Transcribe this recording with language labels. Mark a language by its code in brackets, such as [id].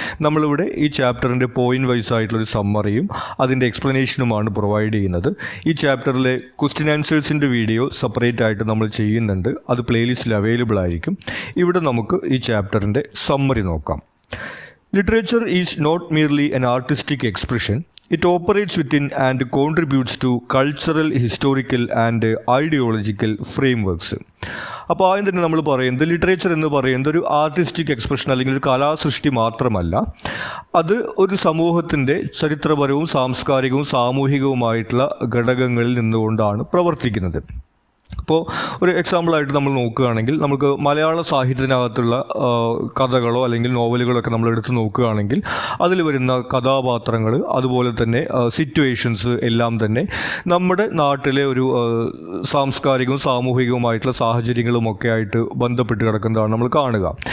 [ml] നമ്മളിവിടെ ഈ ചാപ്റ്ററിൻ്റെ പോയിന്റ് വൈസ് ആയിട്ടുള്ളൊരു സമ്മറിയും അതിൻ്റെ എക്സ്പ്ലനേഷനുമാണ് പ്രൊവൈഡ് ചെയ്യുന്നത്. ഈ ചാപ്റ്ററിലെ ക്വസ്റ്റ്യൻ ആൻസേഴ്സിൻ്റെ വീഡിയോ സെപ്പറേറ്റ് ആയിട്ട് നമ്മൾ ചെയ്യുന്നുണ്ട്, അത് പ്ലേലിസ്റ്റിൽ അവൈലബിൾ ആയിരിക്കും. ഇവിടെ നമുക്ക് ഈ ചാപ്റ്ററിൻ്റെ സമ്മറി നോക്കാം. [en] Literature is not merely an artistic expression. It operates within and contributes to cultural, historical and ideological frameworks. [ml] അപ്പോൾ ആദ്യം തന്നെ നമ്മൾ പറയുന്നത് ലിറ്ററേച്ചർ എന്ന് പറയുന്നത് ഒരു ആർട്ടിസ്റ്റിക് എക്സ്പ്രഷൻ അല്ലെങ്കിൽ ഒരു കലാസൃഷ്ടി മാത്രമല്ല, അത് ഒരു സമൂഹത്തിൻ്റെ ചരിത്രപരവും സാംസ്കാരികവും സാമൂഹികവുമായിട്ടുള്ള ഘടകങ്ങളിൽ നിന്നുകൊണ്ടാണ് പ്രവർത്തിക്കുന്നത്. അപ്പോൾ ഒരു എക്സാമ്പിളായിട്ട് നമ്മൾ നോക്കുകയാണെങ്കിൽ നമുക്ക് മലയാള സാഹിത്യത്തിനകത്തുള്ള കഥകളോ അല്ലെങ്കിൽ നോവലുകളോ ഒക്കെ നമ്മൾ എടുത്ത് നോക്കുകയാണെങ്കിൽ അതിൽ വരുന്ന കഥാപാത്രങ്ങൾ അതുപോലെ തന്നെ സിറ്റുവേഷൻസ് എല്ലാം തന്നെ നമ്മുടെ നാട്ടിലെ ഒരു സാംസ്കാരികവും സാമൂഹികവുമായിട്ടുള്ള സാഹചര്യങ്ങളുമൊക്കെ ആയിട്ട് ബന്ധപ്പെട്ട് കിടക്കുന്നതാണ് നമ്മൾ കാണുക.